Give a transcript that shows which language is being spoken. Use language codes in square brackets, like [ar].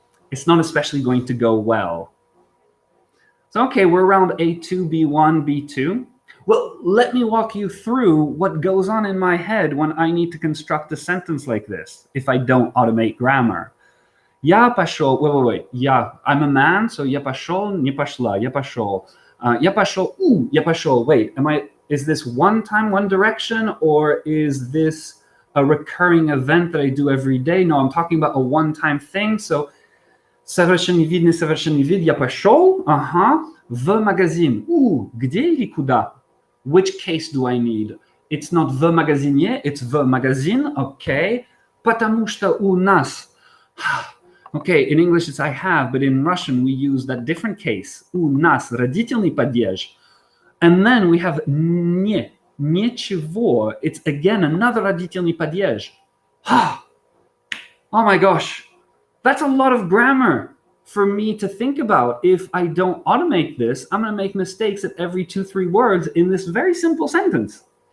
[en] It's not especially going to go well. So, okay, we're around A2, B1, B2. Well, let me walk you through what goes on in my head when I need to construct a sentence like this, if I don't automate grammar. [ru] Я пошел, [en] wait. [ru] Я, [en] I'm a man, so [ru] я пошел, не пошла, я пошел. Я пошел, я пошел. [en] Wait, is this one time, one direction, or is this a recurring event that I do every day? No, I'm talking about a one-time thing. [ru] So, совершенный вид, я пошел, в магазин. Где или куда? [en] Which case do I need? It's not [ru] в магазине, [en] it's [ru] в магазин, [en] okay. [ru] Потому что у нас. [en] Okay, in English it's I have, but in Russian we use that different case. [ru] У нас родительный падеж. [en] And then we have [ru] не, ничего. [en] It's again another [ru] родительный падеж. [en] Oh my gosh. That's a lot of grammar for me to think about. If I don't automate this, I'm going to make mistakes at every 2-3 words in this very simple sentence.